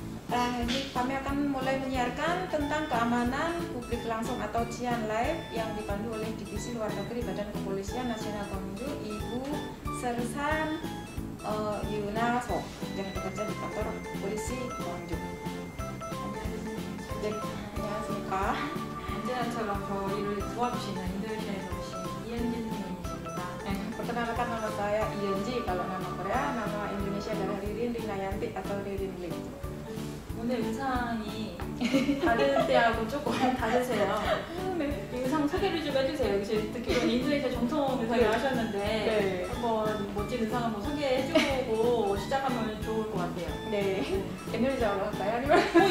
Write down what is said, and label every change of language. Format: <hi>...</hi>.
<id>Ini kami akan mulai menyiarkan tentang keamanan publik langsung atau Cian Live yang dipandu oleh Divisi Luar Negeri Badan Kepolisian Nasional Gwangju, Ibu Sersan Yuna So yang bekerja di kantor polisi Gwangju.</id> <ko>네, 안녕하십니까. 언제나처럼 저희를 도와주시는 인도네시아에서 오신 이은진 선생님이십니다.</ko> <id>Perkenalkan, nama saya Iyenji, kalau nama Korea, nama Indonesia adalah Ririn Rinayanti atau Ririn Lim.</id> <ko>오늘 의상이 다른 때하고 조금 다르세요. 네. 의상 소개를 좀 해주세요. 듣기로는 인도네시아 정통 의상을 하셨는데 네. 한번 멋진 의상 한번 소개해주고 시작하면 좋을 것 같아요. 네. 인도네시아로 할까요? 아니면?</ko>